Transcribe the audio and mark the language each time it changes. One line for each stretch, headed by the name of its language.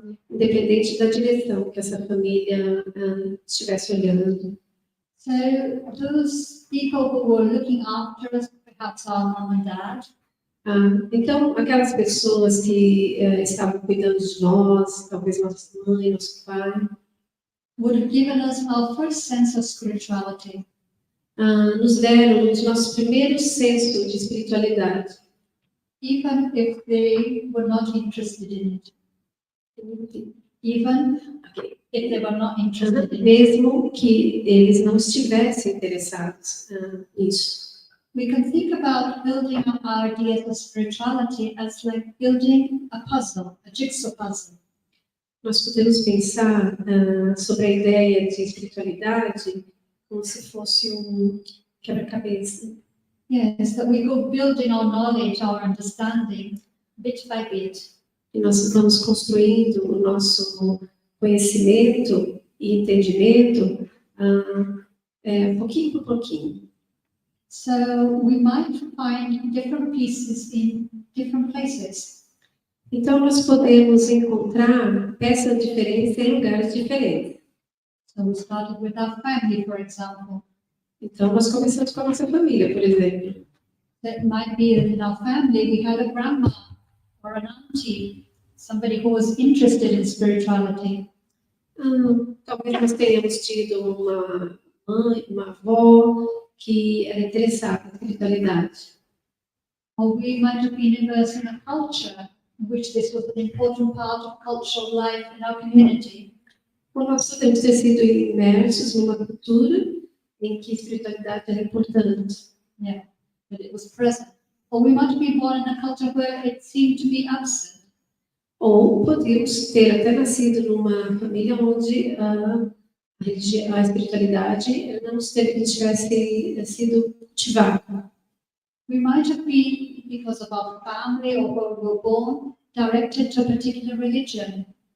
Portuguese: Independente da direção que essa família estivesse olhando.
English: So those people who were looking after us, perhaps our mom and dad.
Portuguese: Então, aquelas pessoas que estavam cuidando de nós, talvez nossa mãe, nosso pai,
English: would have given us our first sense of spirituality.
Portuguese: Nos deram os nossos primeiros sensos de espiritualidade.
English: Even if they were not interested in it. Even if they were not interested in it.
Portuguese: Mesmo que eles não estivessem interessados nisso.
English: We can think about building up our ideas of spirituality as like building a puzzle, a jigsaw puzzle.
Portuguese: Nós podemos pensar sobre a ideia de espiritualidade como se fosse quebra-cabeça.
English: Yes, that we go building our knowledge, our understanding, bit by bit.
Portuguese: E nós vamos construindo o nosso conhecimento e entendimento pouquinho por pouquinho.
English: So we might find different pieces in different places.
Portuguese: Então nós podemos encontrar peças diferentes em lugares diferentes.
English: So we started with our family, for example.
Portuguese: Então nós começamos com a nossa família, por exemplo.
English: That might be that in our family we had a grandma or an auntie, somebody who was interested in spirituality.
Portuguese: Talvez nós tenhamos tido uma mãe, uma avó que era interessada na espiritualidade.
English: Or we might have been immersed in a culture in which this was an important part of cultural life in our community.
Portuguese: Ou nós podemos ter sido imersos numa cultura em que a espiritualidade era importante.
English: Yeah, but it was present. Or we might have been born in a culture where it seemed to be absent.
Portuguese: Ou podemos ter até nascido numa família onde a espiritualidade não tivesse sido cultivada.
English: We might have been, because of our family or where we were born, directed to a particular religion.